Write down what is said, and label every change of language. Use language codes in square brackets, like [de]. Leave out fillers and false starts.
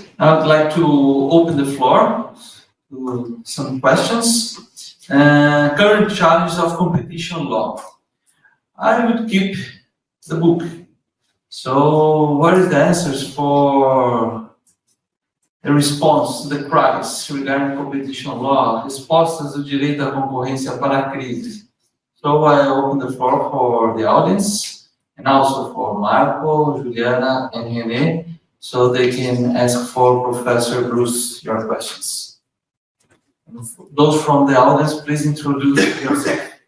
[en] I'd like to open the floor to some questions. Current challenges of competition law. I would keep the book. So, what is the answers for the response to the crisis regarding competition law? [pt] Respostas do direito à concorrência para a crise. [en] So, I open the floor for the audience and also for Marco, Juliana, and René, so they can ask for Professor Bruce your questions. Those from the audience, please introduce yourself.